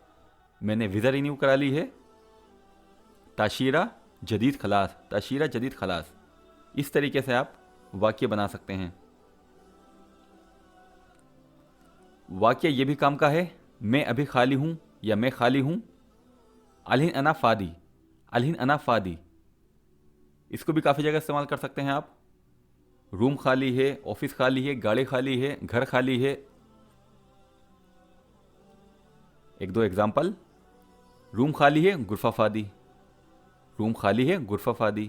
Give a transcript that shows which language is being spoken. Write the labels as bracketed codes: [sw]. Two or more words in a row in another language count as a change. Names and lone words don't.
[hi] मैंने वीज़ा रिन्यू करा ली है, [ar] تأشيرة جديد خلاص, تأشيرة جديد خلاص. [hi] इस तरीके से आप वाक्य बना सकते हैं। वाक्य ये भी काम का है, मैं अभी खाली हूँ या मैं खाली हूँ। [ar] الحين أنا فاضي، الحين أنا فاضي. [hi] इसको भी काफ़ी जगह इस्तेमाल कर सकते हैं आप। रूम खाली है, ऑफिस खाली है, गाड़ी खाली है, घर खाली है। एक दो एग्जाम्पल। रूम खाली है, [ar] غرفة فاضي, [hi] रूम खाली है, [ar] غرفة فاضي.